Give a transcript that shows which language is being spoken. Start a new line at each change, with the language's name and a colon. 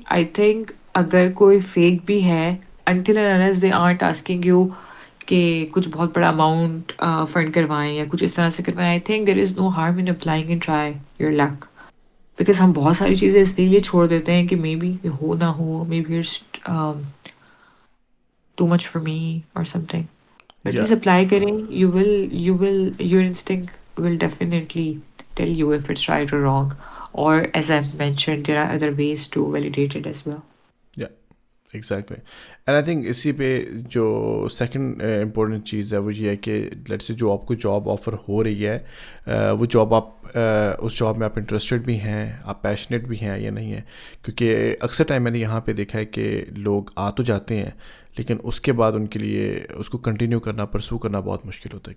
English: I think
Urdu: اگر کوئی fake بھی ہے,
English: until and unless they aren't asking you
Urdu: کہ کچھ بہت بڑا اماؤنٹ فنڈ کروائیں یا کچھ اس طرح سے کروائیں,
English: I think there is no harm in applying and try your luck.
Urdu: Because ہم بہت ساری چیزیں اس لیے چھوڑ دیتے ہیں کہ
English: Maybe ہو نہ ہو, maybe it's too much for me or something. But Yeah. just apply کریں, you will your instinct will definitely tell you if it's right or wrong, or as I've mentioned there are other ways to validate it as well. Yeah. Exactly. And I think
Urdu: اسی پہ جو second important چیز ہے وہ یہ ہے کہ late سے جو آپ کو جاب آفر ہو رہی ہے وہ جاب آپ اس جاب میں آپ انٹرسٹڈ بھی ہیں, آپ پیشنیٹ بھی ہیں یا نہیں ہیں. کیونکہ اکثر ٹائم میں نے یہاں پہ دیکھا ہے کہ لوگ آ تو جاتے ہیں لیکن اس کے بعد ان کے لیے اس کو کنٹینیو کرنا, پرسو کرنا بہت مشکل ہوتا ہے.